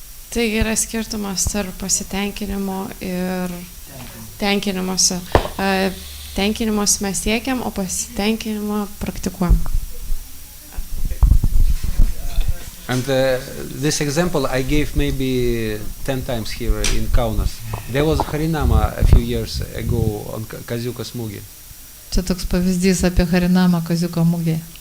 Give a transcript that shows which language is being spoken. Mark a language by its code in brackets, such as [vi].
[lt] Tai yra skirtumas tarp pasitenkinimo ir tenkinimuose. Tenkinimus mes siekiam, o pasitenkinimą praktikuojam. [en] And this example I gave maybe 10 times here in Kaunas. There was Harinama a few years ago on Kaziukas Mugi. [lt] Čia toks pavyzdys apie Harinamą Kaziuko mugėje.